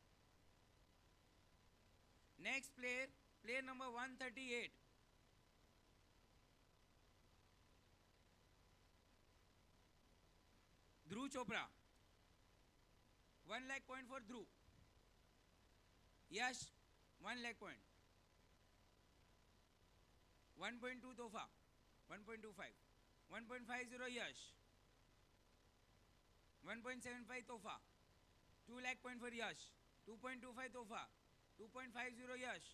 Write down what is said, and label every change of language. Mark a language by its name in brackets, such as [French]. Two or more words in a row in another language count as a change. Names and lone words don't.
[English] Next player, player number 138. Dhruv Chopra. 1 lakh point for Dhruv. Yash 1 lakh point. 1.2 Tofa. 1.25. 1.50 Yash. 1.75 Tofa. 2 lakh point for Yash. 2.25 Tofa. 2.50 Yash.